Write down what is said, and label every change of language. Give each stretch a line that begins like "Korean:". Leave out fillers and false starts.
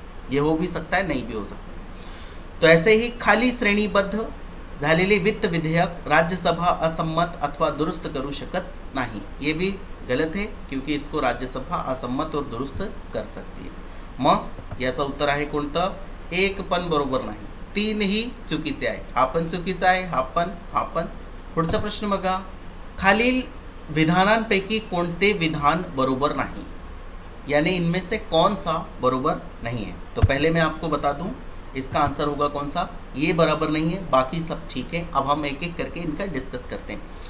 Hindi: ये हो भी सकता है, नहीं भी हो सकता। तो ऐसे ही
Marathi: खाली श्रेणीबद्ध झालेले वित्त विधेयक राज्यसभा असम्मत अथवा दुरुस्त करू शकत नाही,
Hindi: ये भी गलत है, क्योंकि इसको राज्यसभा असम्मत और दुरुस्त कर सकती है।
Marathi: मग याचं उत्तर आहे कोणतं? एक पण बरोबर नाही, 3 ही चुकीचे आहे। हा पण चुकीचा आहे, हा पण। पुढचा प्रश्न बघा। खालील विधानांपैकी कोणते विधान बरोबर नहीं,
Hindi: यानी इनमें से कौन सा बरोबर नहीं है? तो पहले मैं आपको बता दूं, इसका आंसर होगा कौन सा? ये बराबर नहीं है, बाकी सब ठीक है। अब हम एक एक करके इनका डिस्कस करते हैं।